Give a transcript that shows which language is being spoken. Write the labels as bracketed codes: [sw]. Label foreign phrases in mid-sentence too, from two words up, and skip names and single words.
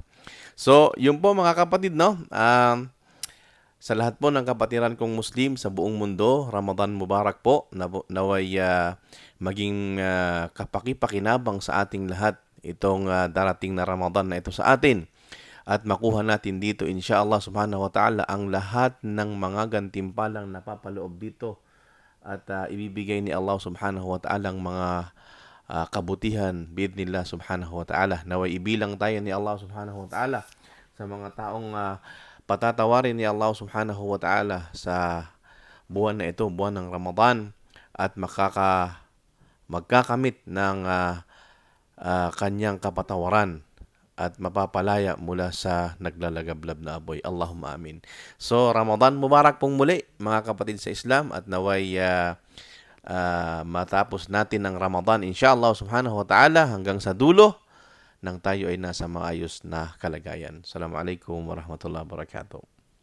[tl] So, yun po mga kapatid, no? Sa lahat po ng kapatiran kong Muslim sa buong mundo, [ar] رمضان مبارك [tl] po. Naway maging kapaki-pakinabang sa ating lahat itong darating na Ramadan na ito sa atin. At makuha natin dito, [ar] إن شاء الله سبحانه وتعالى, [tl] ang lahat ng mga gantimpalang napapaloob dito. At ibibigay ni [ar] الله سبحانه وتعالى [tl] ang mga kabutihan, [ar] بإذن الله سبحانه وتعالى. [tl] Naway ibilang tayo ni [ar] الله سبحانه وتعالى [tl] sa mga taong patatawarin ni [ar] الله سبحانه وتعالى [tl] sa buwan na ito, buwan ng Ramadan, at magkakamit ng kanyang kapatawaran at mapapalaya mula sa naglalagablab na apoy. [ar] اللهم آمين. [tl] So, [ar] رمضان مبارك [tl] pong muli, mga kapatid sa Islam, at naway matapos natin ang Ramadan, [ar] إن شاء الله سبحانه وتعالى, [tl] hanggang sa dulo nang tayo ay nasa maayos na kalagayan. [ar] السلام عليكم ورحمة الله وبركاته.